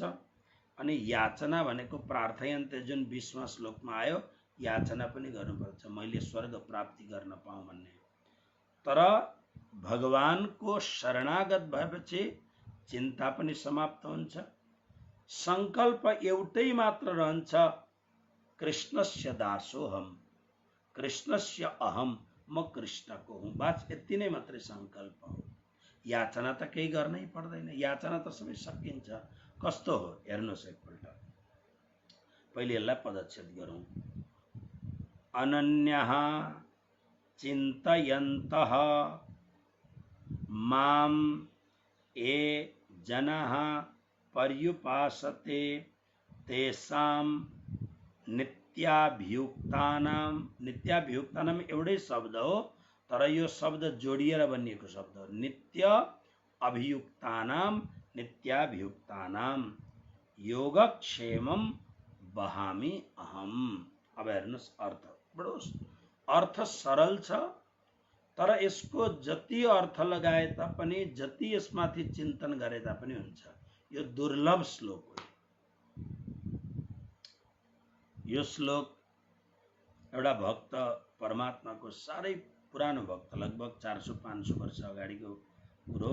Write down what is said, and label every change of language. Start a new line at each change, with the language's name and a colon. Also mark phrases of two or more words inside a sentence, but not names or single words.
Nepali: अनि याचना भनेको प्रार्थयन्ते जुन 20वां श्लोकमा आयो, याचना पनि गर्नुपर्छ, मैले स्वर्ग प्राप्ति गर्न पाऊँ भन्ने। तर भगवानको शरणागत भएपछि चिन्ता पनि समाप्त हुन्छ। संकल्प एउटै मात्र रहन्छ,
Sanskrit: कृष्णस्य दासोहम, कृष्णस्य अहम,
Nepali: म कृष्णको हुँ। बस यति नै मात्रै संकल्प हो। याचना त केही गर्नै पर्दैन, याचना त सबै सकिन्छ। कस्तो हो हेर्नुहोस् एकपल्ट, पहिले यसलाई पदच्छेद गरौँ।
Sanskrit: अनन्यः चिन्तयन्तः मां ये जनाः पर्युपासते तेषां नित्याभियुक्तानां,
Nepali: नित्याभियुक्तानां एउटै शब्द हो, तर यो शब्द जोडिएर बनिएको शब्द हो।
Sanskrit: नित्य अभियुक्तानां, नित्याभियुक्तानां योगक्षेमं वहामि अहम।
Nepali: अब हेर्नुहोस् अर्थ, बडो अर्थ सरल छ, तर यसको जति अर्थ लगाए तापनि, जति यसमाथि चिन्तन गरे तापनि हुन्छ। यो दुर्लभ श्लोक हो। यो श्लोक एउटा भक्त परमात्माको साह्रै पुरानो भक्त, लगभग 400-500 वर्ष अगाडिको कुरो।